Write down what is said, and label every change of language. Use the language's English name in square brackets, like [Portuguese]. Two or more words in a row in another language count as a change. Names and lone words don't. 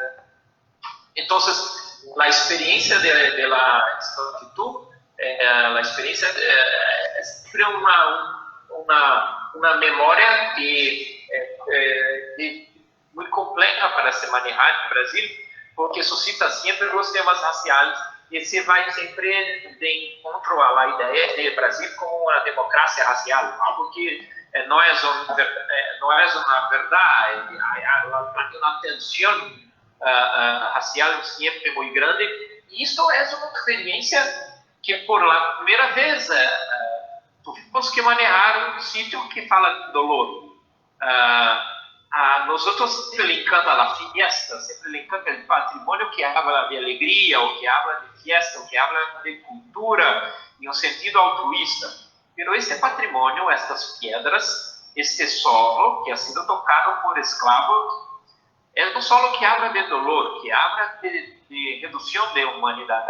[Spanish] Entonces, la experiencia de la esclavitud, la experiencia es siempre una memoria muy compleja para se manejar en Brasil, porque suscita siempre los temas raciales [Portuguese] e se vai sempre de encontro à ideia de Brasil como uma democracia racial, algo que não é uma verdade, há uma tensão racial sempre muito grande, e isso é uma experiência que [Spanish] por la [Portuguese] primeira vez [Spanish] tuvimos que manejar [Portuguese] um sítio que fala de dolor. [Spanish] nosotros siempre linkando a la fiesta, siempre linkando el patrimonio que habla de alegría, o que habla de fiesta, o que habla de cultura, en un sentido altruista. Pero este patrimonio, estas piedras, este solo que ha sido tocado por esclavos, es un solo que habla de dolor, que habla de reducción de humanidad.